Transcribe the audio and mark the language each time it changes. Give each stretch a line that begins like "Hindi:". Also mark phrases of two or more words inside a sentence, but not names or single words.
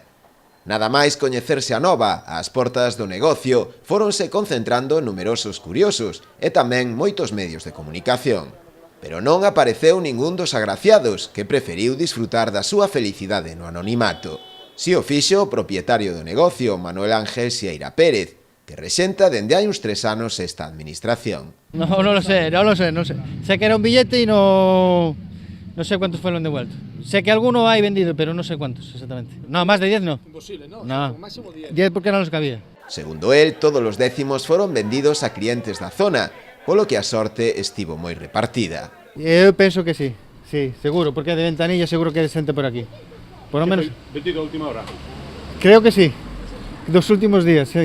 Galician: Nada máis coñecerse a nova, ás portas do negocio fóronse concentrando numerosos curiosos e tamén moitos medios de comunicación. Pero non apareceu ningún dos agraciados que preferiu disfrutar da súa felicidade no anonimato. Si o fixo o propietario do negocio, Manuel Ángel Sieira Pérez, que rexenta dende hai uns 3 anos esta administración.
Spanish: No lo sé. Sé que era un billete y no sé cuántos fueron devueltos. Sé que alguno hay vendido, pero no sé cuántos exactamente. No, más de 10 no. Imposible, ¿no? No,
Galician: Máximo 10. 10 porque non los cabía. Segundo él, todos os décimos foron vendidos a clientes da zona, polo que a sorte estivo moi repartida. Eu penso que sí, seguro, porque de Ventanilla seguro que hai xente por aquí.
Spanish: Por lo menos.
Galician: Vendido a última hora.
Spanish: Creo que sí. Dos últimos días, sí.